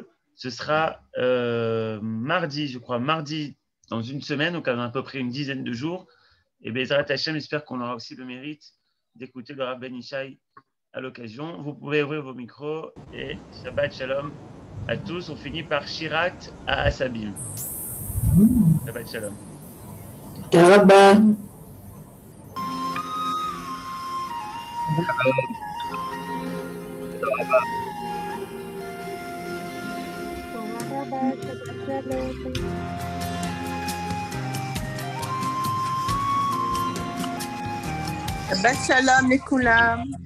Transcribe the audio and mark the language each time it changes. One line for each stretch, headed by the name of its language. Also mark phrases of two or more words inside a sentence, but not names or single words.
French: Ce sera mardi, je crois, mardi dans une semaine, donc à peu près une dizaine de jours. Et
Hebrew: בעזרת השם,
French: j'espère qu'on aura aussi le mérite d'écouter le Rabban Ishai à l'occasion. Vous pouvez ouvrir vos micros et
Hebrew: שבת שלום
French: à tous. On finit par Shirat à Asabim.
Hebrew: שבת שלום. Rabba. Rabba. שבת שלום לכולם.